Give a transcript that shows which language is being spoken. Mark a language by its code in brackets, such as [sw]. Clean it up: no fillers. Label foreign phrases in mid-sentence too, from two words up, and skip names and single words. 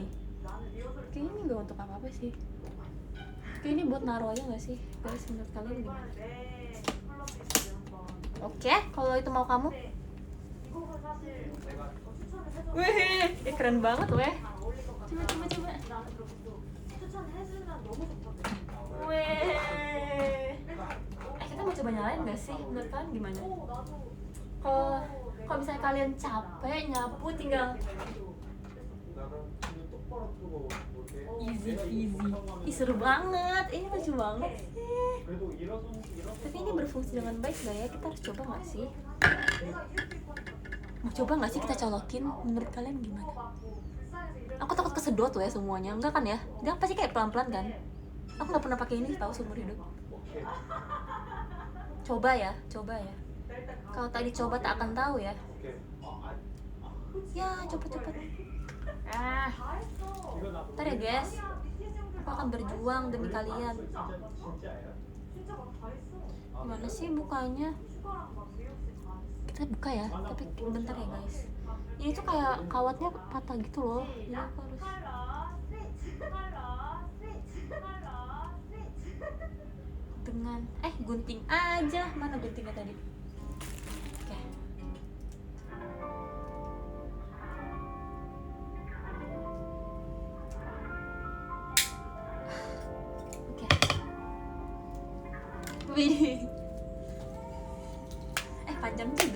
[id] Kayaknya ini gak untuk apa-apa sih. Kayak ini buat naruh aja gak sih? Guys, menurut kalian gimana? Oke, kalau itu mau kamu. Wih, keren banget weh. Coba. [ko] 추천해주면 너무 좋거든. [id] Weh. Kita mau coba nyalain nggak sih? Menurut kalian gimana? [ko] 나도 [id] Kalau misalnya kalian capek nyapu tinggal [ko] 나는 눈 똑바로 뜨고 볼게. [en] easy easy. [id] Ih seru banget, ini lucu banget sih. [ko] 그래도 일어서 [id] Tapi ini berfungsi dengan baik nggak ya? Kita harus coba nggak sih? Mau coba nggak sih kita colokin? Menurut kalian gimana? Aku takut kesedot tuh ya semuanya. Enggak kan ya? Dia pasti kayak pelan-pelan kan? Aku nggak pernah pakai ini tahu seumur hidup. [ko] 오케이. [id] Coba ya, coba ya. Kalau tak dicoba tak akan tahu ya. [ko] 오케이. [id] Ya, cepet-cepet. Ah, [ko] 이거 나 [id] ntar ya guys. Aku akan berjuang demi kalian. [ko] 진짜예요? 진짜 막다 했어. [id] Gimana sih bukanya? [ko] 휴가랑 막 미역씨 다 했어. [id] Kita buka ya, tapi bentar ya guys. Ini tuh kayak kawatnya patah gitu loh. Jadi aku harus [ko] 컬러 스위치 컬러 스위치 컬러 스위치. [id] dengan gunting aja. Mana guntingnya tadi? Oke. Oke. Wih. Panjang juga.